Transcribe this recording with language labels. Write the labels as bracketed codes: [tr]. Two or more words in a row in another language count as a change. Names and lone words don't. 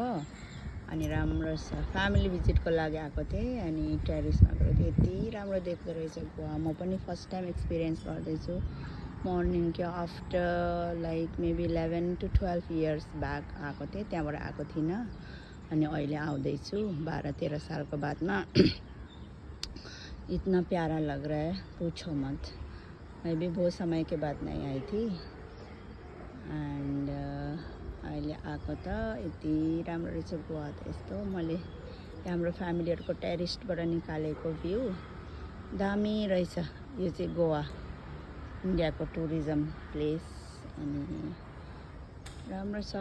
[ne] अनि राम्रो छ, फ्यामिली भिजिटको लागि आएको थिएँ। अनि टेरिसमा गएको थिएँ, यति राम्रो देख्दो रहेछ गोवा। म पनि [en] first time experience [ne] गर्दैछु। मर्निङ के [en] after like maybe 11 to 12 years back [ne] आएको थिएँ, त्यहाँबाट आएको थिइनँ। अनि अहिले आउँदैछु 12-13 [hi] साल के बाद में। इतना प्यारा लग रहा है, पूछो मत। मैं भी बहुत समय के बाद नहीं आई थी। [ne] एंड अहिले आएको त यति राम्रो रहेछ गोवा त। यस्तो मैले हाम्रो फ्यामिलीहरुको टेरिसबाट निकालेको भ्यू दामी रहेछ। यो चाहिँ गोवा, इन्डियाको टुरिज्म प्लेस। अनि राम्रो छ।